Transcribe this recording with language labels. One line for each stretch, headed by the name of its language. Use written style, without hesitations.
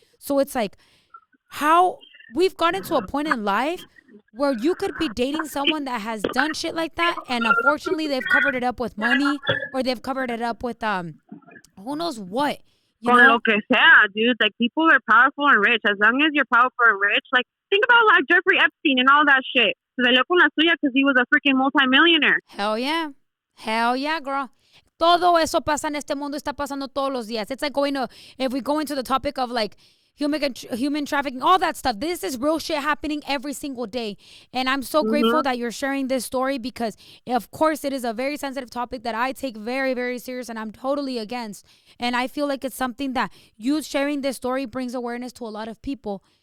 English: So it's like how we've gotten to a point in life where you could be dating someone that has done shit like that, and unfortunately they've covered it up with money, or they've covered it up with who knows what. You know?
Spanish: Lo que sea, dude.
English: Like, people are powerful and rich. As long as you're powerful and rich, like, think about like Jeffrey Epstein and all that shit.
Spanish: Se salió con la suya
English: because he was a freaking multimillionaire. Hell yeah, girl.
Spanish: Todo eso pasa en este mundo, está pasando todos los días.
English: It's like if we go into the topic of like human trafficking, all that stuff. This is real shit happening every single day. And I'm so grateful that you're sharing this story, because of course it is a very sensitive topic that I take very, very serious, and I'm totally against. And I feel like it's something that you sharing this story brings awareness to a lot of people.